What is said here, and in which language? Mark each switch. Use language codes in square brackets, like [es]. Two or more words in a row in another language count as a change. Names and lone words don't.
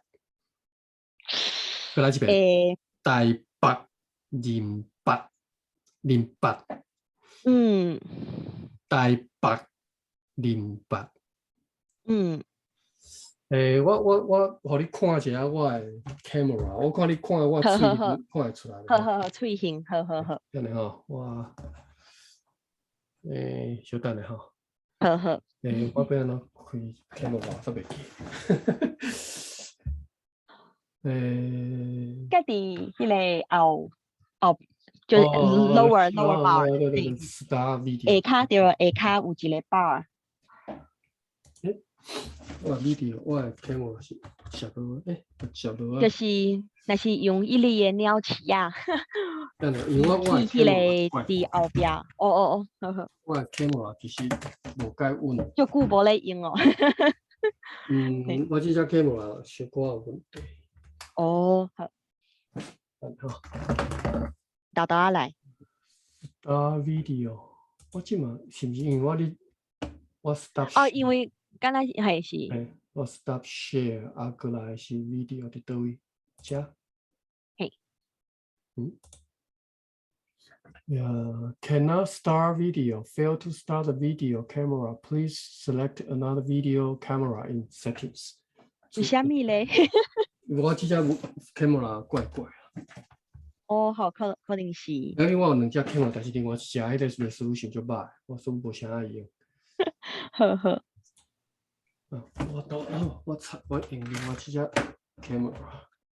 [nan] 再來一遍。台北林北。台北林北。我互你看一下我的 camera，我看你看我喙看會出來。好，喙型，好。等下吼，我稍等下吼。好。我要安怎開 camera 煞袂記。家己迄個後，就是 [en] lower bar， [nan] 下骹對，下骹有一個 bar。我 video 我的 camera 是攝到就是若是用伊哩的鳥鼠啊，因為我迄個佇後壁。好。我的 camera 其實無介穩，足久無咧用哦。我這隻 camera 小可有問題。好。豆仔來。 video， 我即嘛是毋是因為我 stop？因為敢若係是。我 [en] stop share， [nan] 過來是 video 佇倒位？遮。嘿。 [en] Cannot start video. Fail to start the video camera. Please select another video camera in settings. [nan] 為蝦米咧？我這隻 camera 怪啊。好，可能是。因為我有兩隻 camera， 但是另外一隻迄個 resolution 就歹，我所以無啥愛用。好。我用另外一隻 camera。